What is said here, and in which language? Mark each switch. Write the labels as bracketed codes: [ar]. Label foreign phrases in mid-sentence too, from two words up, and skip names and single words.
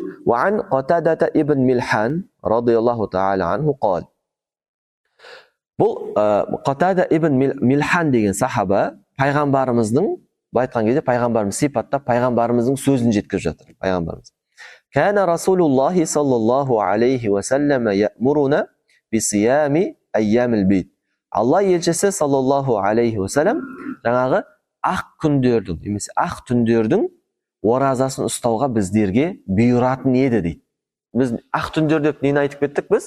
[ar] وعن قتادة بن ملحان رضي الله تعالى عنه قال. [kk] Бұл Қатада ибн Милхан деген сахаба пайғамбарымыздың, айтқан кезде пайғамбарымыз сипаттап пайғамбарымыздың сөзін жеткізіп жатыр. [ar] Пайғамбарымыз: كان رسول الله صلى الله عليه وسلم يأمرنا بصيام أيام البيض. [kk] Алла елшісі [ar] صلى الله عليه وسلم [kk] жаңағы ақ күндердің, немесе ақ түндердің оразасын ұстауға біздерге бұйыратын еді дейді. Біз ақ түндер деп нені айтып кеттік біз?